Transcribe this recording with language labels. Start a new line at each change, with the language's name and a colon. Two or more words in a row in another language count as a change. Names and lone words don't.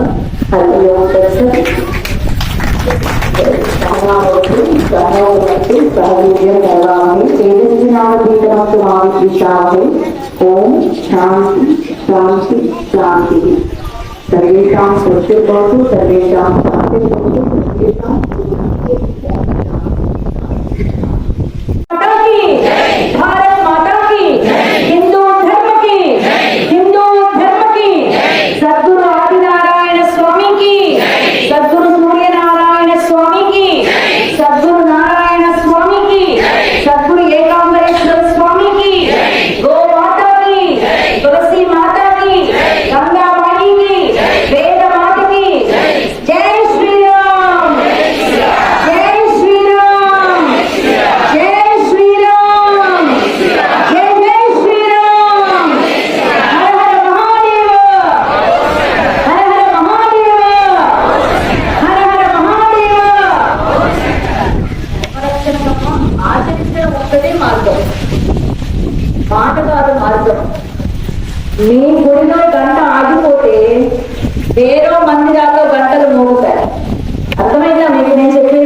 Sanskrit: హరి ఓం తత్సత్. ఓం శాంతి శాంతి శాంతి. సర్వేషాం స్వస్తిర్భవతు, సర్వేషాం శాంతిర్భవతు, సర్వేషాం
Hindi: भारत माता की, हिंदू धर्म की, हिंदू धर्म की, सद्गुरु आदिनारायण स्वामी की, सद्गुरु सूर्य नारायण स्वामी की, सद्गुरु नारायण स्वामी की, सद्गुरु एकांबरेश्वर स्वामी की, गो माता की, तुलसी माता की, गंगा माई की, वेद माता की, जय श्री राम, जय श्री राम, जय श्री राम, जय जय श्री राम। हर हर महादेव, हर हर महादेव, हर हर महादेव।
Telugu: ఆచరించడం ఒక్కటే మార్గం, మాట కాదు మార్గం. మీ గుడిలో గంట ఆగిపోతే వేరే మందిరాల్లో గంటలు మోగుతాయి. అర్థమైందా మీకు నేను చెప్పేది?